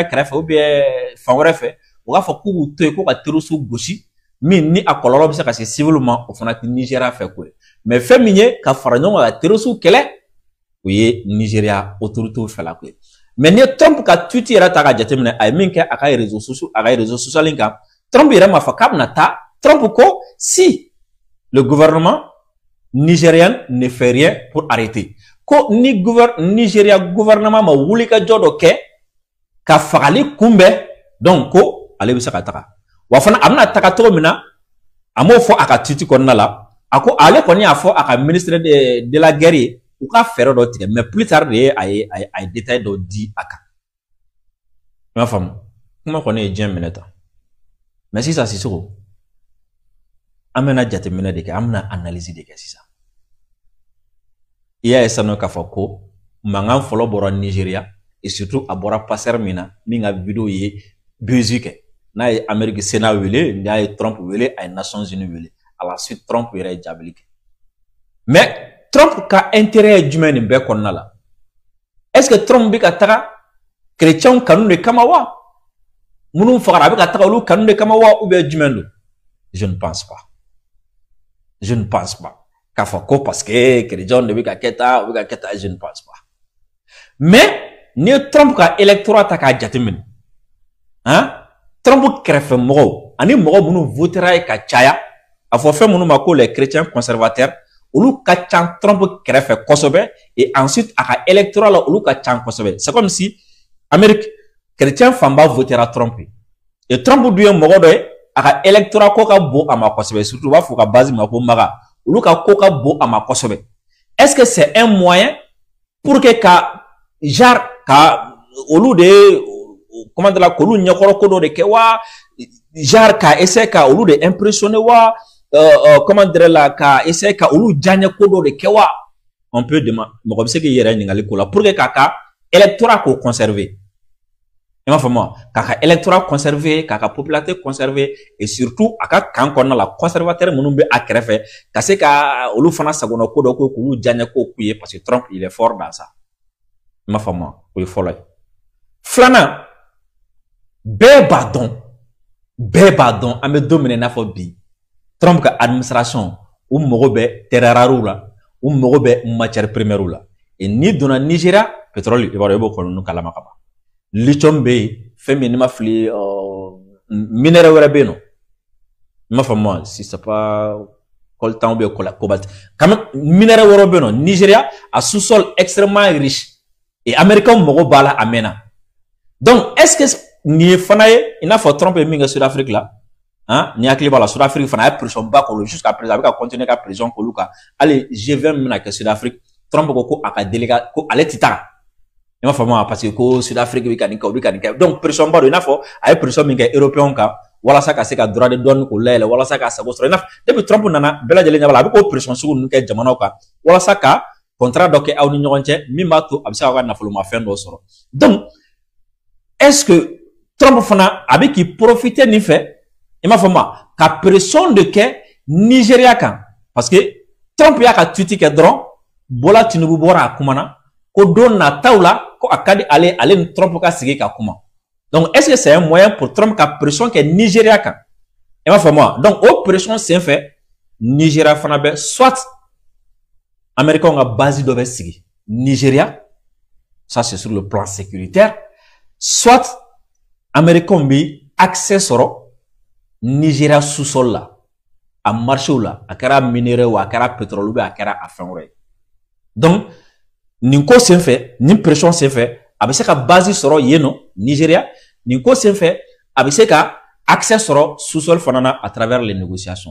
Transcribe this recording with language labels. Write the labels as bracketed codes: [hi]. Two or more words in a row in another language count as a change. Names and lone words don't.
[bm] kɛrɛfɛ [fr] ou bien [bm] fan wɛrɛ fɛ u k'a fɔ k'u to yen ko ka terroristes gosi min ni a kɔlɔlɔ bɛ se ka se civil ma o fana tɛ Nigeria fɛ ko ye mais fɛn min ye ka fara ɲɔgɔn kan ka terroristes kɛlɛ o ye Nigeria autorité fɛ la ko ye mais ni Trump ka tweet yɛrɛ ta ka jateminɛ a ye min kɛ a ka [fr] réseaux sociaux [bm] kan Trump yɛrɛ m'a fɔ k'a bɛna taa Trump ko [fr] si le gouvernement nigérien ne fait rien pour arrêter [bm] ko ni Nigeria gouvernement ma wuli ka jɔ dɔ kɛ ka fagali kunbɛn donc ko ale bɛ se ka taga wa fana a bɛna taga cogo min na a m'o fɔ a ka tweet kɔnɔna la a ko ale kɔni y'a fɔ a ka [fr] ministre de la guerre [bm] ye u ka fɛɛrɛ dɔ tigɛ [fr] mais plus tard [bm] de ye a ye détail dɔ di a kan i m'a faamu kuma kɔni ye diɲɛ minɛ tan mais sisan Sisoko an bɛna jateminɛ de kɛ an bɛna analyse de kɛ sisan i y'a ye sanu k'a fɔ ko mankan fɔlɔ bɔra Nigeria [fr] et surtout [bm] a bɔra passeur min na min ka vidéo ye buzz kɛ n'a ye Amérique Sénat wele n'a ye Trump wele a ye Nations Unies wele [fr] à la suite [bm] Trump yɛrɛ ye jaabili kɛ mais Trump ka intérêt ye jumɛn nin bɛɛ kɔnɔna la [fr] est-ce que [bm] Trump bɛ ka taga chrétiens kanu de kama wa minnu fagara a bɛ ka taga olu kanu de kama wa [fr] ou bien [bm] jumɛn don [fr] je ne pense pas [bm] k'a fɔ ko [fr] parce que [bm] chrétiens de bɛ ka kɛ tan u bɛ ka kɛ tan [fr] je ne pense pas [bm] mais ni ye Trump ka électorat ta k'a jateminɛ Trump kɛrɛfɛ mɔgɔw ani mɔgɔ minnu votera ye ka caya a fɔ fɛn minnu ma ko [fr] les chrétiens conservateurs [bm] olu ka ca Trump kɛrɛfɛ kosɛbɛ [fr] et ensuite [bm] a ka électorat la olu ka ca kosɛbɛ [fr] c'est comme si [bm] Amérique chrétien fanba votera Trump et Trump dun ye mɔgɔ dɔ ye a ka électorat ko ka bon a ma kosɛbɛ surtout u b'a fɔ ka base ma ko maga olu ka ko ka bon a ma kosɛbɛ [fr] est-ce que c'est un moyen pour que [bm] ka genre ka olu de [fr] comment dire la [bm] k'olu ɲɛkɔrɔ ko dɔ de kɛ wa genre ka essayer ka olu de impressionner wa [fr] comment dire la [bm] ka essayer ka olu diyaɲɛ ko dɔ de kɛ wa [fr] on peut demander [bm] mɔgɔ bɛ se k'i yɛrɛ ɲininkali ko la [fr] pour que [bm] k'a ka électorat k'o conserver i m'a faamu k'a ka électorat conserver k'a ka popularité conserver et surtout a ka kan kɔnɔna la conservateur minnu bɛ a kɛrɛfɛ ka se ka olu fana sagona ko dɔ ko k'olu diyaɲɛ ko k'u ye [fr] parce que Trump il est fort dans ça [bm] i m'a faamu o ye fɔlɔ ye filanan bɛɛ b'a dɔn an bɛ don min na i n'a fɔ bi Trump ka administration u mago bɛ [fr] terres rares [bm] la u mago bɛ [fr] matières premières [bm] la et ni donna Nigeria pétrole i b'a dɔn i b'o kɔlɔlɔ kalama ka ban lithium bɛ yen fɛn min n'i ma fili minerai wɛrɛ bɛ yen nɔ i m'a faamu [fr] si c'est pas coltan ou bien cobalt quand même [bm] minerai wɛrɛ bɛ yen nɔ Nigeria a [fr] sous-sol extrêmement riche et américains [bm] mago b'a la a mɛnna donc [fr] est-ce que [bm] nin ye fana ye i n'a fɔ Trump ye min kɛ Sud-Afrique la ni hakili b'a la Sud-Afrique fana a ye pression ba k'olu [fr] jusqu'à présent [bm] a bɛ ka continuer ka pression k'olu kan hali G20 min bɛna kɛ Sud-Afrique Trump ko a ka délégué ko ale tɛ taga i m'a faamu [fr] parce que [bm] ko Sud-Afrique bɛ ka nin kɛ o bɛ ka nin kɛ donc pression ba don i n'a fɔ a ye pression min kɛ européen kan walasa ka se ka [fr] droit de douane [bm] k'o layɛlɛ walasa ka sago sɔrɔ i n'a fɔ depuis Trump nana bɛɛ lajɛlen ɲɛ b'a la a bɛ k'o pression sugu ninnu kɛ jamanaw kan walasa ka contrat dɔ kɛ aw ni ɲɔgɔn cɛ min b'a to a bɛ se k'aw ka nafolomafɛn dɔ sɔrɔ donc [fr] est-ce que [bm] Trump fana a bɛ k'i profiter nin fɛ i m'a fɔ ma ka pression de kɛ Nigeria kan [fr] parce que [bm] Trump y'a ka tweet kɛ dɔrɔn Bola Tinubu bɔra a kuma na ko don nataw la ko a ka di ale ni Trump ka sigi ka kuma [fr] donc est-ce que c'est un moyen pour Trump [bm] ka pression kɛ Nigeria kan i m'a fɔ ma donc o pression sen fɛ Nigeria fana bɛ [fr] soit américains [bm] ka base dɔ bɛ sigi Nigeria [fr] ça c'est sur le plan sécuritaire soit américains [bm] bi accès sɔrɔ Nigeria sous-sol la a marché la a kɛra minerai ou a kɛra pétrole ou a kɛra a fɛn wɛrɛ donc nin ko sen fɛ nin pression sen fɛ a bɛ se ka base sɔrɔ yen nɔ Nigeria nin ko sen fɛ a bɛ se ka [fr] accès sur sous-sol [bm] fanana [fr] à travers les négociations.